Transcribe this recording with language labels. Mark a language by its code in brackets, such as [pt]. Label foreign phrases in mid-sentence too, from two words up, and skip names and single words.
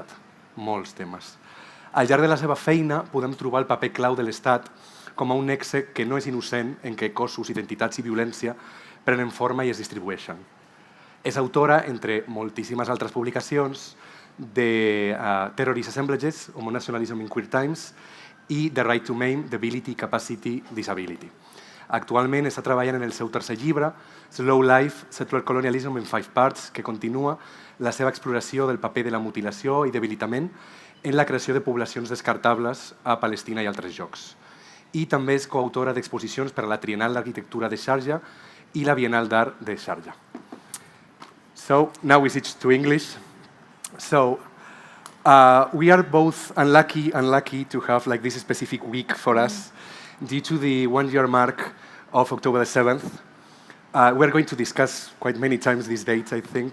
[ca] Molts temes. Al llarg de la seva feina podem trobar el paper clau de l'Estat com a un nexe que no és innocent en què cossos, identitats i violència prenen forma i es distribueixen. És autora, entre moltíssimes altres publicacions, de Terrorist Assemblages, Homonationalism in Queer Times i The Right to Maim, Debility, Capacity, Disability. Actualment està treballant en el seu tercer llibre, Slow Life, Settler Colonialism in 5 Parts, que continua la seva exploració del paper de la mutilació i debilitament en la creació de poblacions descartables a Palestina i altres llocs. I també és coautora d'exposicions per a la Triennal d'Arquitectura de Sharjah i la Biennal d'Art de Sharjah. [en] So, now we switch to English. So, we are both unlucky to have like this specific week for us due to the one-year mark of October the 7th. We're going to discuss quite many times these dates, I think.